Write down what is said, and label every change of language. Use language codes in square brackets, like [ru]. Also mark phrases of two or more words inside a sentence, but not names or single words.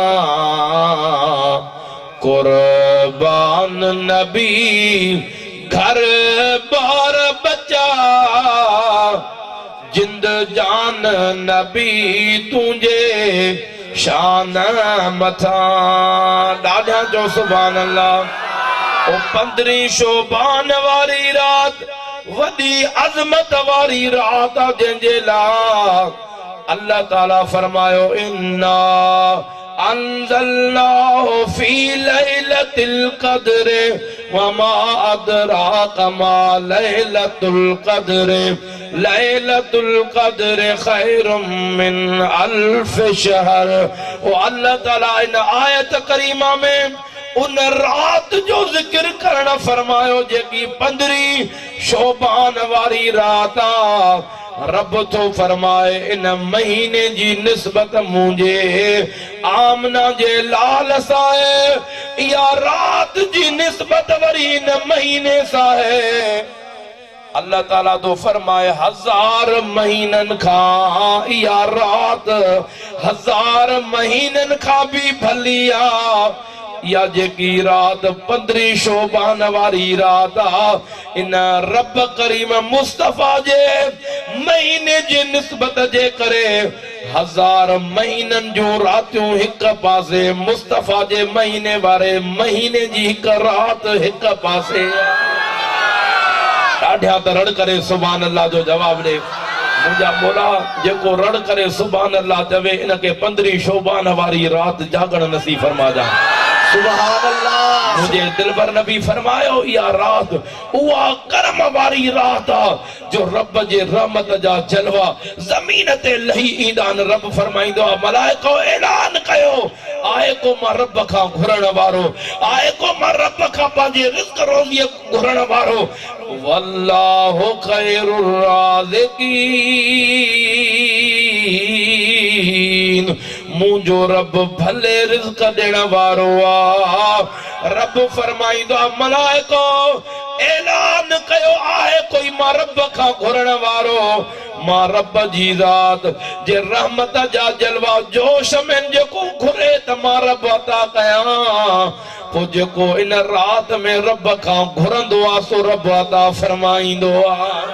[sd] कुर्बान नबी घर बार बचा जिंद जान नबी तुझे शान मथा दादा जो [ar] سبحان الله [sd] ओ 15 शोबान वारी रात वडी अजमत वारी रात जंजे ला अल्लाह ताला फरमायो इन्ना [ar] أنزلناه في ليلة القدر وما أدراك ما ليلة القدر ليلة القدر خير من ألف شهر. [sd] ओ अल्लाह ताला इन आयत करीमा में उन रात जो जिक्र करना फरमायो जेकी 15 शोबान वारी रात रब तो फरमाए इन महीने जी निस्बत मुझे आमना जे लाल साए या रात जी निस्बत वरी इन महीने साए अल्लाह ताला तो फरमाए 1000 महीनन खा या रात 1000 महीनन खा भी भलिया या जेकी रात 15 शोबान वारी रात इन रब करीम मुस्तफा जे महीने जे निस्बत जे करे 1000 महीनन जो रातियों एक पासे मुस्तफा जे महीने वारे महीने जी एक रात एक पासे ॾाढा त रड़ करे [ar] سبحان الله [sd] जो जवाब दे मुंहिंजा मौला जेको रड़ करे [ar] سبحان الله [sd] चवे इनके 15 शोबान वारी रात जागण नसीब फरमा जा [ar] سبحان الله. [sd] मुझे दिलबर नबी फरमायो या रात उहा करम वारी रात जो रब जे रहमत जा जलवा जमीन ते लही ईंदान रब फरमाइंदो मलाइको ऐलान कयो आए को मां रब खां घुरण वारो आए को मां रब खां पंहिंजे रिज़्क रोज़ी घुरण वारो [ar] والله خير [sd] राज़िकीन मुझो रब भले रिज़्क देण वारो आ रब फरमाइंदो मलाइको ऐलान कयो आहे कोई मां रब खां घुरण वारो मां रब जी ज़ात जे रहमत जा जलवा जोश में जेको घुरे त मां रब अता कयां पो जेको इन रात में रब खां घुरंदो आ सो रब अता फरमाइंदो आ